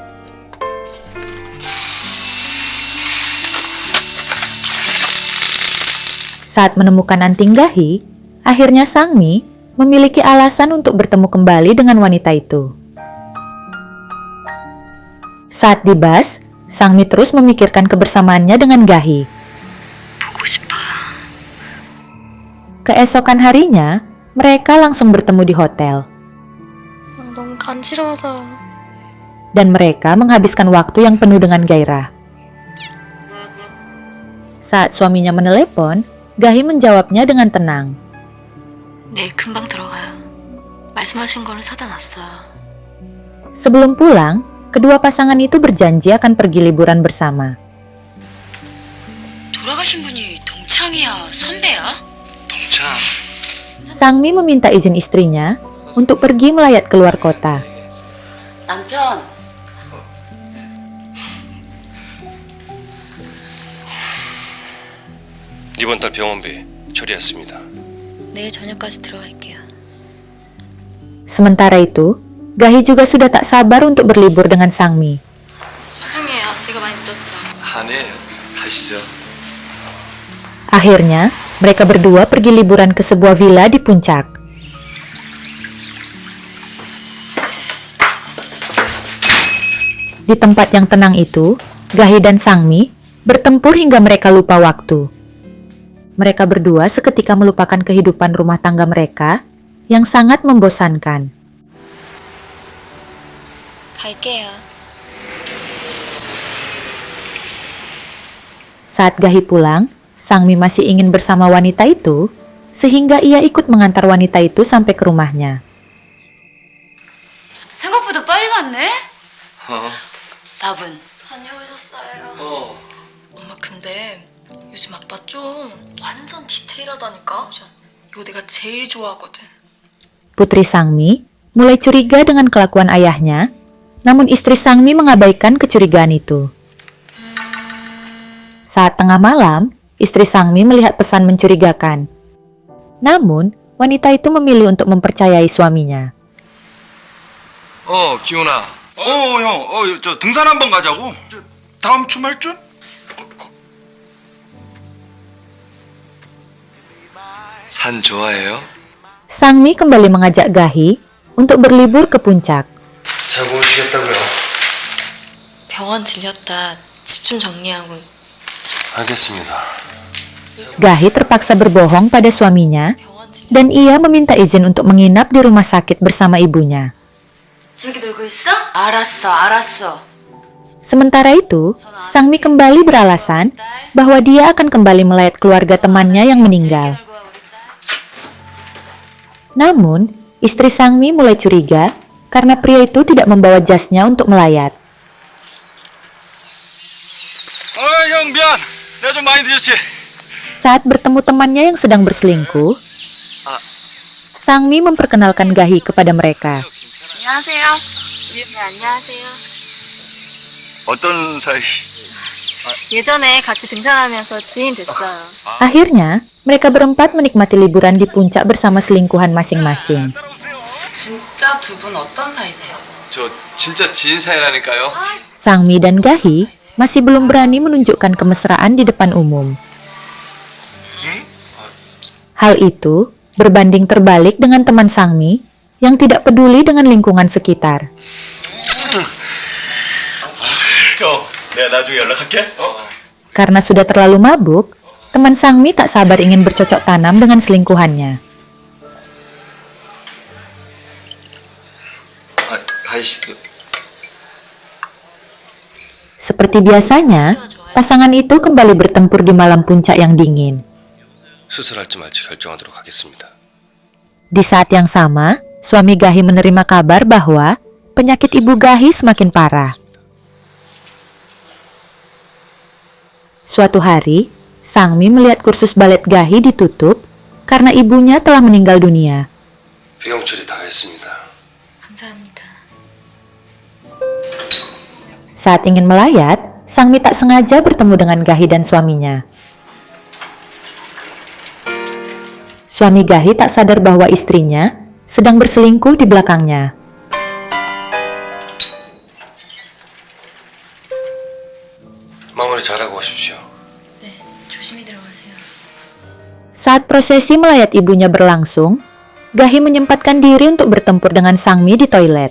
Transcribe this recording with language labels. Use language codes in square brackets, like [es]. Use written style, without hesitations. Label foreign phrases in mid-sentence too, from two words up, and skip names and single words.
[id] Saat menemukan anting Gahi, akhirnya Sangmi memiliki alasan untuk bertemu kembali dengan wanita itu. Saat di bus, Sangmi terus memikirkan kebersamaannya dengan Gahi. Keesokan harinya, mereka langsung bertemu di hotel. [ko] 너무 간지러워서. [id] Dan mereka menghabiskan waktu yang penuh dengan gairah. Saat suaminya menelepon, Gahi menjawabnya dengan tenang. [ko] 네, 금방 들어가요. 말씀하신 거는 사다 놨어요. [id] Sebelum pulang, kedua pasangan itu berjanji akan pergi liburan bersama. [ko] 돌아가신 분이 동창이야, 선배야? [id] Sangmi meminta izin istrinya untuk pergi melayat keluar kota. [ko] 남편, 이번 달 병원비 처리했습니다. 내일 저녁까지 들어갈게요. [id] Sementara itu, Gahi juga sudah tak sabar untuk berlibur dengan Sangmi. [ko] 죄송해요. 제가 많이 늦었죠. 아니에요. 가시죠. [id] Akhirnya, mereka berdua pergi liburan ke sebuah villa di puncak. Di tempat yang tenang itu, Gahi dan Sangmi bertempur hingga mereka lupa waktu. Mereka berdua seketika melupakan kehidupan rumah tangga mereka yang sangat membosankan. [ko] 갈게요. [id] Saat Gahi pulang, Sangmi masih ingin bersama wanita itu, sehingga ia ikut mengantar wanita itu sampai ke rumahnya. [ko] 생각보다 빨리 왔네? 어. 밥은? 다녀오셨어요. 어. 엄마 근데 요즘 아빠 좀 완전 디테일하다니까? 이거 내가 제일 좋아하거든. [id] Putri Sangmi mulai curiga dengan kelakuan ayahnya, namun istri Sangmi mengabaikan kecurigaan itu. Saat tengah malam, istri Sangmi melihat pesan mencurigakan. Namun, wanita itu memilih untuk mempercayai suaminya. [ko] 기훈아. 형, 저 등산 한번 가자고. 다음 주말쯤? 산 좋아해요? [id] Sangmi kembali mengajak Gahi untuk berlibur ke puncak. [ko] 잘 모르시겠다고요. 병원 들렸다. 집 좀 정리하고. 알겠습니다. [id] Gahi terpaksa berbohong pada suaminya [ko] 병원 들려. [id] dan ia meminta izin untuk menginap di rumah sakit bersama ibunya. [ko] 재밌게 놀고 있어? 알았어. [id] Sementara itu, Sangmi kembali beralasan bahwa dia akan kembali melayat keluarga temannya yang meninggal. Namun, istri Sangmi mulai curiga karena pria itu tidak membawa jasnya untuk melayat. [ko] 형 미안. 내가 좀 많이 늦었지. [id] Saat bertemu temannya yang sedang berselingkuh, Sangmi memperkenalkan Gahi kepada mereka. [ko] 안녕하세요. 네, 안녕하세요. 어떤 사이? 예전에 같이 등산하면서 지인 됐어요. [id] Akhirnya, mereka berempat menikmati liburan di puncak bersama selingkuhan masing-masing. [ko] 진짜 두 분 어떤 사이세요? 저 진짜 지인 사이라니까요. [id] Sangmi dan Gahi masih belum berani menunjukkan kemesraan di depan umum. Hal itu berbanding terbalik dengan teman Sangmi yang tidak peduli dengan lingkungan sekitar. [ko] 형, 내가 나중에 연락할게. [id] Karena sudah terlalu mabuk, teman Sangmi tak sabar ingin bercocok tanam dengan selingkuhannya. [ko] 가희 씨도 [id] Seperti biasanya, pasangan itu kembali bertempur di malam puncak yang dingin. [ko] 수술할지 말지 결정하도록 하겠습니다. [id] Di saat yang sama, suami Gahi menerima kabar bahwa penyakit ibu Gahi semakin parah. Suatu hari, Sangmi melihat kursus balet Gahi ditutup karena ibunya telah meninggal dunia. [ko] 비용 처리 다 했습니다. 감사합니다. [id] Saat ingin melayat, Sangmi tak sengaja bertemu dengan Gahi dan suaminya. Suami Gahi tak sadar bahwa istrinya sedang berselingkuh di belakangnya. [ko] 마무리 잘하고 오십시오. 네, 조심히 들어가세요. [id] Saat prosesi melayat ibunya berlangsung, Gahi menyempatkan diri untuk bertempur dengan Sangmi di toilet.